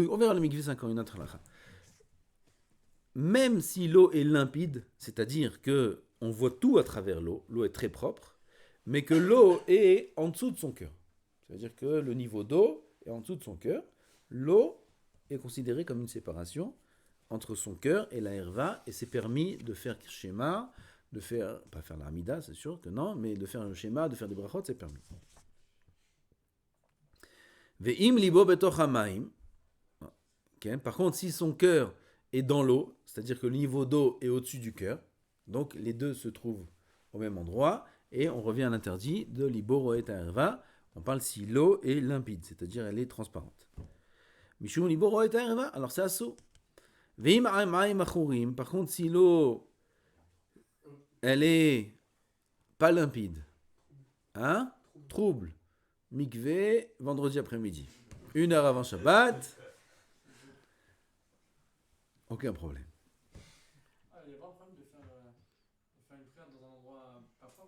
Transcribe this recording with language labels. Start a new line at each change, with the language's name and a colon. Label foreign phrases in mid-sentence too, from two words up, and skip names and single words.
French: On verra le mikvé, c'est encore une autre halakha. Même si l'eau est limpide, c'est-à-dire que on voit tout à travers l'eau, l'eau est très propre, mais que l'eau est en dessous de son cœur. C'est-à-dire que le niveau d'eau est en dessous de son cœur. L'eau est considérée comme une séparation entre son cœur et la herva, et c'est permis de faire schéma, de faire, pas faire l'Amida, c'est sûr que non, mais de faire un schéma, de faire des brachot, c'est permis.
Hebrew: ואם לבו בתוך המים.
French: Par contre, si son cœur est dans l'eau, c'est-à-dire que le niveau d'eau est au-dessus du cœur, donc les deux se trouvent au même endroit, et on revient à l'interdit de
Hebrew: לבו רואה הערוה.
French: On parle si l'eau est limpide, c'est-à-dire elle est transparente.
Hebrew: משום לבו רואה הערוה,
French: alors c'est assaut.
Hebrew: ואם המים עכורים,
French: par contre, si l'eau elle est pas limpide, hein, trouble, mikvé, vendredi après-midi, 1 heure avant Shabbat, aucun problème. Ah, il n'y a pas un problème de faire une prière dans un endroit pas propre?